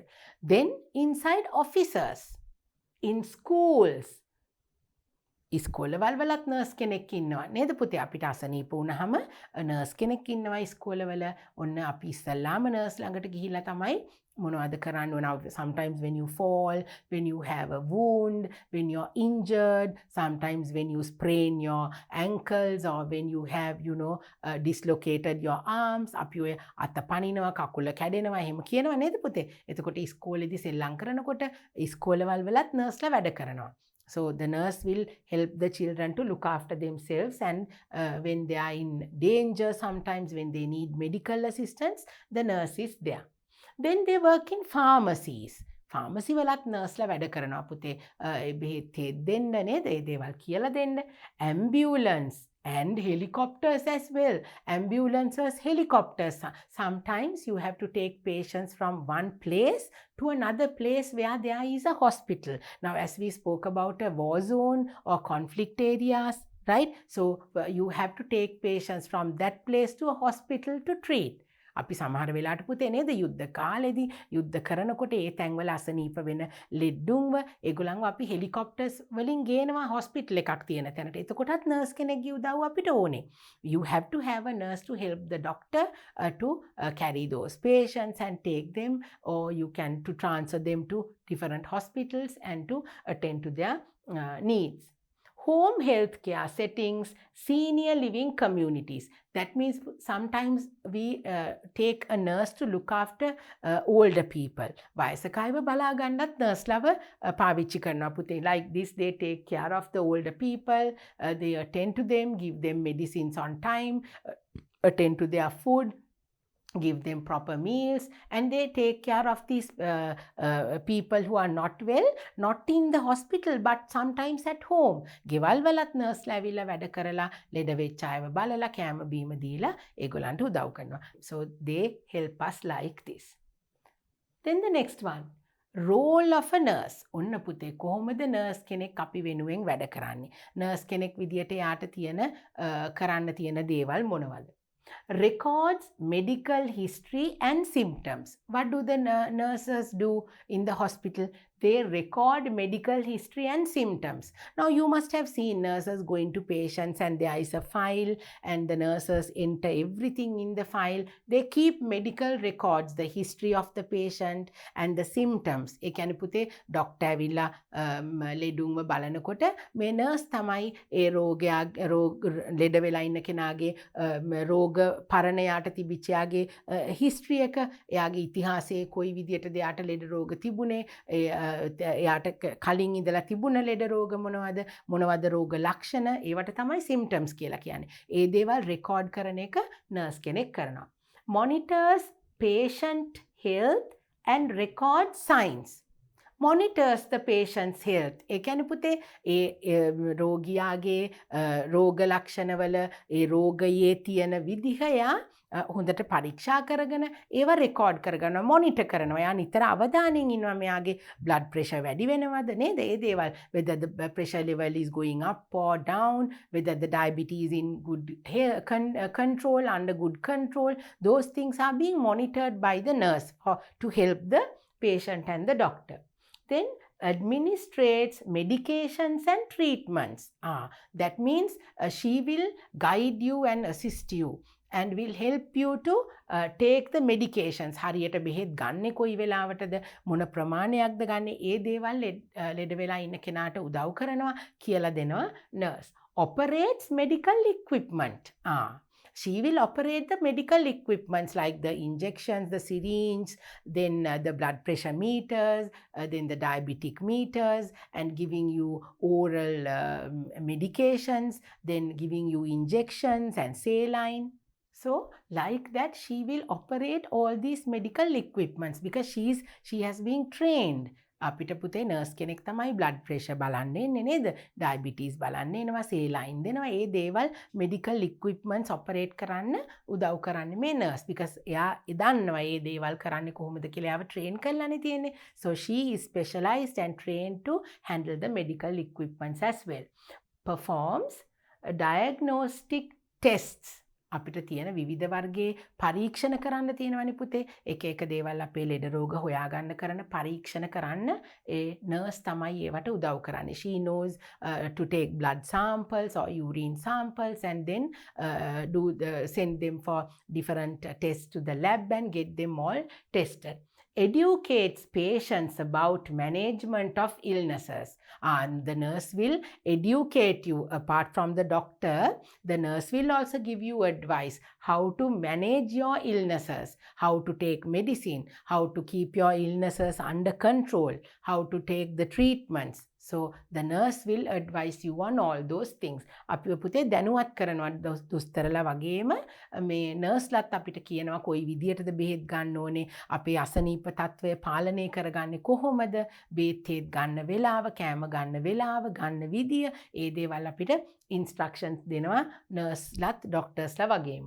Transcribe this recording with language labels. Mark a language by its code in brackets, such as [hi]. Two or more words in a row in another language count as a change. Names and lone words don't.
[en] Then inside offices, in schools, [si] ඉස්කෝලවල් වලත් නර්ස් කෙනෙක් ඉන්නවා නේද පුතේ? අපිට අසනීප වුණාම නර්ස් කෙනෙක් ඉන්නවා ඉස්කෝලවල. ඔන්න අපි ඉස්සල්ලාම නර්ස් ළඟට ගිහිල්ලා තමයි මොනවද කරන්න ඕන. [en] Sometimes when you fall, when you have a wound, when you're injured, sometimes when you sprain your ankles, or when you have dislocated your arms, [si] අපි ඔය අත පනිනවා කකුල කැඩෙනවා එහෙම කියනවා නේද පුතේ? එතකොට ඉස්කෝලේදී සෙල්ලම් කරනකොට ඉස්කෝලවල් වලත් නර්ස්ලා වැඩ කරනවා. [en] So the nurse will help the children to look after themselves, and when they are in danger, sometimes when they need medical assistance, the nurse is there. Then they work in pharmacies. [si] Pharmacy වලත් නර්ස්ලා වැඩ කරනවා පුතේ. බෙහෙත් දෙන්න නේද? ඒ දේවල් කියලා දෙන්න. [en] Ambulance and helicopters as well. Ambulances, helicopters. Sometimes you have to take patients from one place to another place where there is a hospital. Now, as we spoke about a war zone or conflict areas, right? So you have to take patients from that place to a hospital to treat. [si] අපි සමහර වෙලාවට පුතේ නේද යුද්ධ කාලෙදී යුද්ධ කරනකොට ඒ තැන්වල අසනීප වෙන ලෙඩුන්ව ඒගොල්ලන්ව අපි හෙලිකොප්ටර්ස් වලින් ගේනවා හොස්පිටල් එකක් තියෙන තැනට. එතකොටත් නර්ස් කෙනෙක්ගේ උදව්ව අපිට ඕනේ. [en] You have to have a nurse to help the doctor to carry those patients and take them, or you can to transfer them to different hospitals and to attend to their needs. home healthcare settings, senior living communities. That means sometimes we take a nurse to look after older people. [si] වයසකයිව බලා ගන්නත් නර්ස්ලව පාවිච්චි කරනවා පුතේ. [en] Like this, they take care of the older people, they attend to them, give them medicines on time, attend to their food, give them proper meals, and they take care of these people who are not well, not in the hospital but sometimes at home. [si] ගෙවල් වලත් නර්ස්ලා ඇවිල්ලා වැඩ කරලා ලෙඩ වෙච්ච අයව බලලා කෑම බීම දීලා ඒගොල්ලන්ට උදව් කරනවා. [en] So they help us like this. Then the next one, role of a nurse. [si] ඔන්න පුතේ කොහොමද නර්ස් කෙනෙක් අපි වෙනුවෙන් වැඩ කරන්නේ? නර්ස් කෙනෙක් විදියට යාට තියෙන කරන්න තියෙන දේවල් මොනවද? [en] Records medical history and symptoms. What do the nurses do in the hospital? They record medical history and symptoms. Now you must have seen nurses going to patients and there is a file and the nurses enter everything in the file. They keep medical records, the history of the patient and the symptoms. [si] ඒ කියන්නේ පුතේ ඩොක්ටර් ඇවිල්ලා ලෙඩුන්ව බලනකොට මේ නර්ස් තමයි ඒ රෝග ලෙඩ වෙලා ඉන්න කෙනාගේ රෝග පරණයාට තිබිච්ච යාගේ හිස්ටරි එක, එයාගේ ඉතිහාසයේ කොයි විදියටද යාට ලෙඩ රෝග තිබුණේ, එයාට කලින් ඉඳලා තිබුණ ලෙඩ රෝග මොනවද රෝග ලක්ෂණ, ඒවට තමයි සිම්ප්ටම්ස් කියලා කියන්නේ. ඒ දේවල් රෙකෝඩ් කරන එක නර්ස් කෙනෙක් කරනවා. [en] Monitors patient health and record signs. Monitors the patient's health. [si] ඒ කියන්නේ පුතේ ඒ රෝගියාගේ රෝග ලක්ෂණවල ඒ රෝගයේ තියෙන විදිහ යා හොඳට පරීක්ෂා කරගෙන ඒව රෙකෝඩ් කරගන්නවා, මොනිටර් කරනවා. එයා නිතර අවධානයෙන් ඉන්නවා මෙයාගේ [en] blood pressure [si] වැඩි වෙනවද නේද? ඒ දේවල්, [en] whether the pressure level is going up or down, whether the diabetes in good control, under good control, those things are being monitored by the nurse to help the patient and the doctor. Then administrates medications and treatments. That means she will guide you and assist you and will help you to take the medications. [si] හරියට බෙහෙත් ගන්නෙ කොයි වෙලාවටද, මොන ප්‍රමාණයක්ද ගන්නෙ, ඒ දේවල් ලෙඩ වෙලා ඉන්න කෙනාට උදව් කරනවා කියලා දෙනවා nurse. [en] Operates medical equipment. She will operate the medical equipments like the injections, the syringe, then the blood pressure meters, then the diabetic meters, and giving you oral medications, then giving you injections and saline. So like that, she will operate all these medical equipments because she has been trained. [si] අපිට පුතේ නර්ස් කෙනෙක් තමයි [en] blood pressure [si] බලන්න එන්නේ නේද? diabetes බලන්න එනවා, saline දෙනවා. ඒ දේවල් [en] medical equipments operate [si] කරන්න උදව් කරන්නේ මේ [en] nurse because [si] එයා දන්නවා ඒ දේවල් කරන්නේ කොහොමද කියලා එයාව train කරලානේ තියෙන්නේ. [en] So she is specialized and trained to handle the medical equipments as well. Performs diagnostic tests. [si] අපිට තියෙන විවිධ වර්ගයේ පරීක්ෂණ කරන්න තියෙනවනේ පුතේ. එක එක දේවල් අපේ ලෙඩ රෝග හොයාගන්න කරන පරීක්ෂණ කරන්න ඒ නර්ස් තමයි ඒවට උදව් කරන්නේ. [en] She knows to take blood samples or urine samples and then send them for different tests to the lab and get them all tested. Educates patients about management of illnesses. And the nurse will educate you. Apart from the doctor, the nurse will also give you advice how to manage your illnesses, how to take medicine, how to keep your illnesses under control, how to take the treatments. So the nurse will advise you on all those things. [si] අපි පුතේ දැනුවත් කරනවා දුස්තරලා වගේම මේ නර්ස්ලාත් අපිට කියනවා කොයි විදියටද බෙහෙත් ගන්න ඕනේ, අපේ අසනීප තත්ත්වය පාලනය කරගන්නේ කොහොමද, බෙහෙත් ගන්න වෙලාව, කෑම ගන්න වෙලාව, ගන්න විදිය, ඒ දේවල් අපිට instructions දෙනවා නර්ස්ලාත් ඩොක්ටර්ස්ලා වගේම.